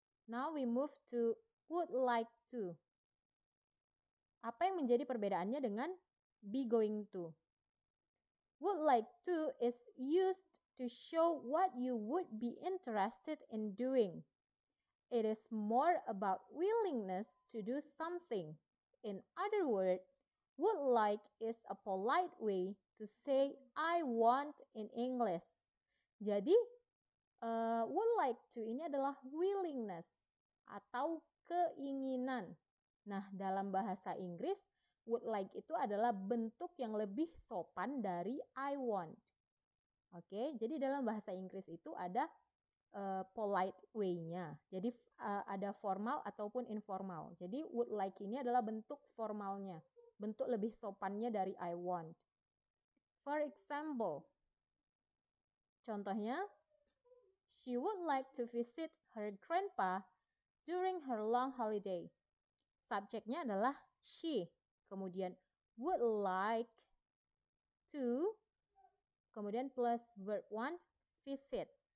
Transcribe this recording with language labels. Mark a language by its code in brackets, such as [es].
[en] Now we move to would like to. [id] Apa yang menjadi perbedaannya dengan be going to? [en] Would like to is used to show what you would be interested in doing. It is more about willingness to do something. In other words, would like is a polite way to say I want in English. [id] Jadi, would like to ini adalah willingness atau keinginan. Nah, dalam bahasa Inggris, would like itu adalah bentuk yang lebih sopan dari I want. Oke, jadi dalam bahasa Inggris itu ada polite way-nya. Jadi ada formal ataupun informal. Jadi would like ini adalah bentuk formalnya, bentuk lebih sopannya dari I want. [en] For example, [id] contohnya, [en] she would like to visit her grandpa during her long holiday. [id] Subjeknya adalah she, kemudian would like to, kemudian plus verb one, visit.